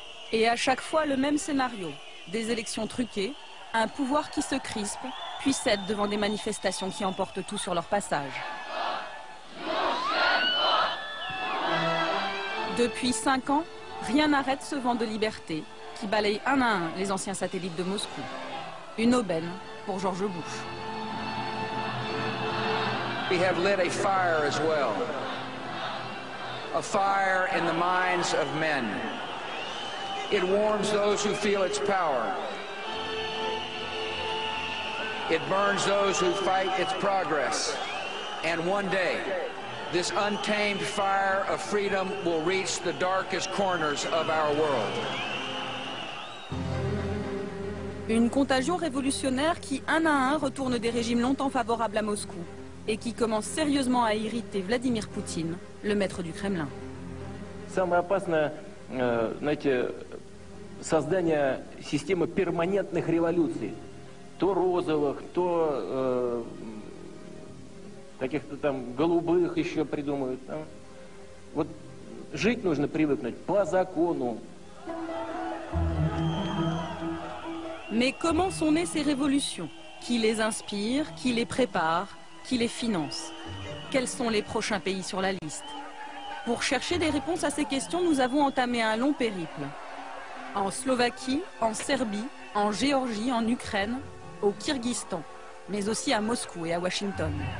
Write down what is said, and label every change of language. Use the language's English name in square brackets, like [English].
[French] Et à chaque fois le même scénario, des élections truquées, un pouvoir qui se crispe, puis cède devant des manifestations qui emportent tout sur leur passage. Depuis 5 ans, rien n'arrête ce vent de liberté qui balaye un à un les anciens satellites de Moscou. Une aubaine pour George Bush. [English] We have lit a fire as well. A fire in the minds of men. It warms those who feel its power. It burns those who fight its progress. And one day, this untamed fire of freedom will reach the darkest corners of our world. [French] Une contagion révolutionnaire qui, un à un, retourne des régimes longtemps favorables à Moscou et qui commence sérieusement à irriter Vladimir Poutine, le maître du Kremlin. [Russian] Самое опасное, знаете, создание системы перманентных революций. То розовых, то каких-то там голубых еще придумают. Вот жить нужно привыкнуть по закону. [French] Mais comment sont nées ces révolutions? Qui les inspire? Qui les prépare? Qui les finance? Quels sont les prochains pays sur la liste? Pour chercher des réponses à ces questions, nous avons entamé un long périple. En Slovaquie, en Serbie, en Géorgie, en Ukraine, au Kirghizistan, mais aussi à Moscou et à Washington.